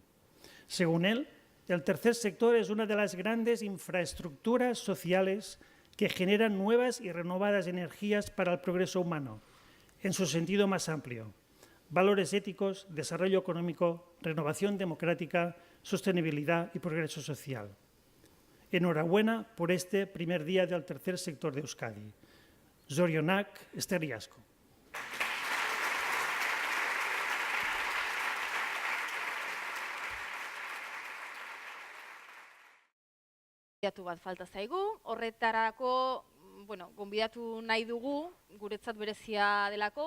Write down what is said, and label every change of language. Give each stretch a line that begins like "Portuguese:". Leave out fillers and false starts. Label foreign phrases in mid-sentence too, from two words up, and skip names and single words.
Spanish: Según él, el tercer sector es una de las grandes infraestructuras sociales que generan nuevas y renovadas energías para el progreso humano, en su sentido más amplio: valores éticos, desarrollo económico, renovación democrática, sostenibilidad y progreso social. Enhorabuena por este primer día del tercer sector de Euskadi.
Basque: Zorionak, eskerrik asko. Gonbidatu bat falta zaigu, horretarako, gonbidatu nahi dugu, guretzat berezia delako,